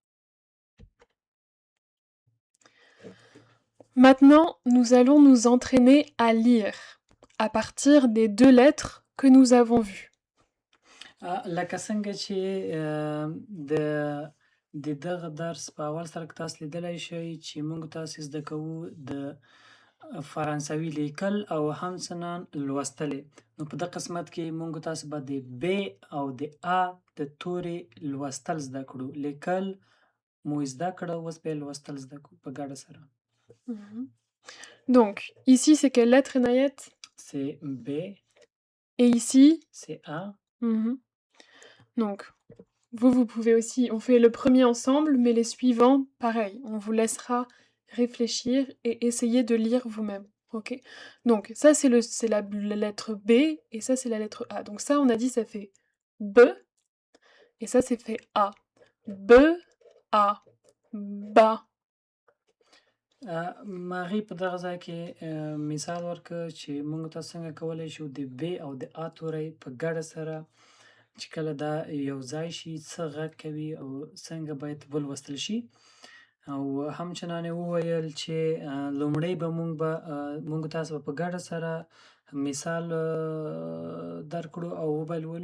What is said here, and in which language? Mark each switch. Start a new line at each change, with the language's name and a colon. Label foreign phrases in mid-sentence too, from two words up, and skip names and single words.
French: Maintenant, nous allons nous entraîner à lire à partir des 2 lettres que nous avons vues.
Pashto: لکه څنګه چې د دغه درس په اول سره کې تاسو لیدلی شئ چې موږ تاسې زده کوو د فرانسوي لیکل او همچنان لوستلې. نو په دغه قسمت کې موږ تاسو به د ب او د ا د تورې لوستل زده کړو. لیکل مو زده کړه، اوس به یې لوستل زده کړو په ګډه سره.
French: Donc, ici, c'est quelle lettre, Inayet? C'est B. Et ici? C'est A. Donc, vous pouvez aussi, on fait le premier ensemble, mais les suivants, pareil. On vous laissera réfléchir et essayer de lire vous-même. Ok? Donc, ça, c'est la lettre B, et ça, c'est la lettre A. Donc ça, on a dit, ça fait B, et ça, c'est fait A. B, A, ba.
Pashto: ماغي په دغه ځای کې مثال ورکړ چې موږ تاسو څنګه کولی شو د ب او د ا توری په ګډه سره چې کله دا یو ځای شي څه غږ کوي او څنګه باید ولوستل شي. او همچنان یې وویل چې لومړی به موږ تاسو په ګډه سره مثال درکړو او وبلولو.